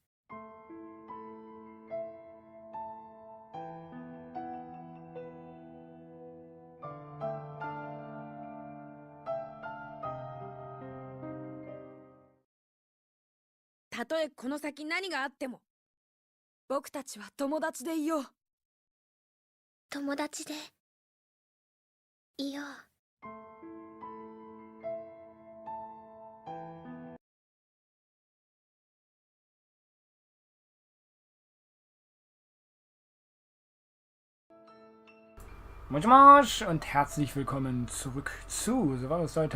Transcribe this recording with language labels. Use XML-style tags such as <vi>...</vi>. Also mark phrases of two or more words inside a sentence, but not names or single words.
<ja>たとえこの先何があっても、僕たちは友達でいよう。友達でいよう。</ja> <de>Moin Moin und herzlich willkommen zurück zu Silvarius Storytimes.</de>